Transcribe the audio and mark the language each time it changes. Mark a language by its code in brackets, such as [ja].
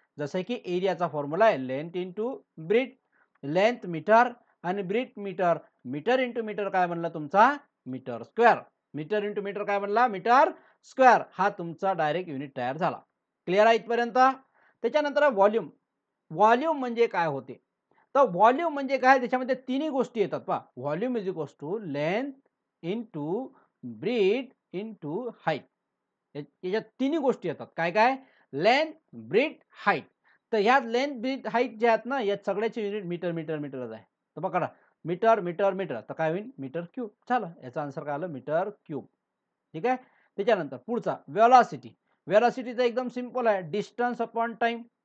[mr] जसं की एरियाचा फॉर्म्युला आहे length into breath. Length metre आणि breath metre. Metre into metre काय बनला तुमचा metre square. Metre into metre काय बनला मीटर स्क्वेअर. हा तुमचा डायरेक्ट युनिट तयार झाला. क्लिअर आहे इथपर्यंत? त्याच्यानंतर व्हॉल्यूम. व्हॉल्यूम म्हणजे काय होते? तर व्हॉल्यूम म्हणजे काय, त्याच्यामध्ये तिन्ही गोष्टी येतात पहा. [en] Volume is equals to length into breadth into height. [mr] याच्यात तिन्ही गोष्टी येतात. काय काय? Length, breath, height. तर ह्या लेंथ, ब्रीथ, हाईट जे आहेत ना, या सगळ्याचे युनिट मीटर मीटर मीटरच आहे. तर बघा मीटर मीटर मीटर तर काय होईल मीटर क्यूब. झालं, याचा आन्सर काय आलं मीटर क्यूब. ठीक आहे. त्याच्यानंतर पुढचा व्हेलॉसिटी. व्हेलॉसिटीचा एकदम सिंपल आहे, डिस्टन्स अपॉन टाइम.